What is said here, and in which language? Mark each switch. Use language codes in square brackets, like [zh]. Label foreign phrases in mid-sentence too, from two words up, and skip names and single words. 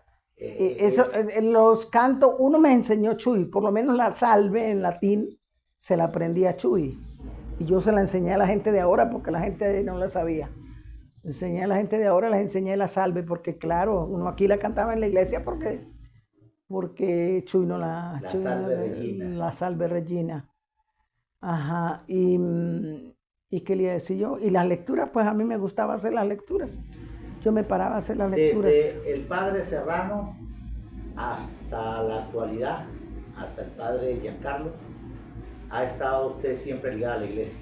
[es] Los cantos, uno me enseñó Chuy, por lo menos la salve en latín se la aprendí a Chuy. Y yo se la enseñé a la gente de ahora porque la gente no la sabía. Enseñé a la gente de ahora, les enseñé la salve porque claro, uno aquí la cantaba en la iglesia porque Chuy no la... La Chuy salve Regina. La salve Regina. Ajá. ¿Y qué le iba a decir yo? Y las lecturas, pues a mí me gustaba hacer las lecturas. Yo me paraba a hacer las lecturas. Desde el padre Serrano hasta la actualidad, hasta el padre Giancarlo, ¿Ha estado usted siempre ligada a la iglesia?